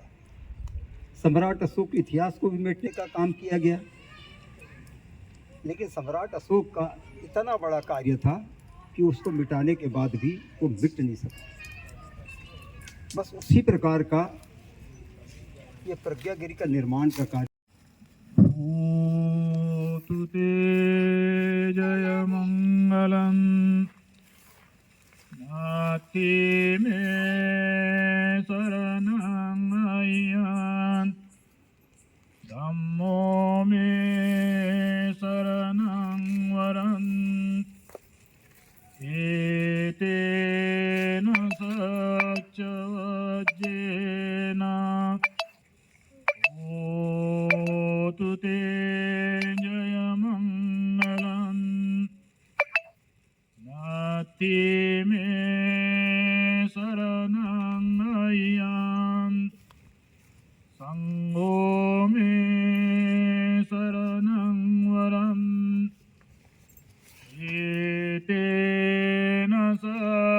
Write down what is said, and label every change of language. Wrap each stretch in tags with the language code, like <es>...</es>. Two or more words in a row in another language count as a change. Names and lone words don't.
<hi>सम्राट अशोक इतिहास को भी मिटने का काम किया गया, लेकिन सम्राट अशोक का इतना बड़ा कार्य था कि उसको मिटाने के बाद भी वो मिट नहीं सका। बस उसी प्रकार का ये प्रज्ञागिरी का निर्माण का कार्य।</hi> <pi>तुते जय मंगलम नाति में शरणं अय्यान धम्मो में शरणं वरं एतेन सच्च वज्रेण होतु ते जय मंगलम् नाति में शरणं अय्यान संगो में शरणं वरम् एतेन</pi>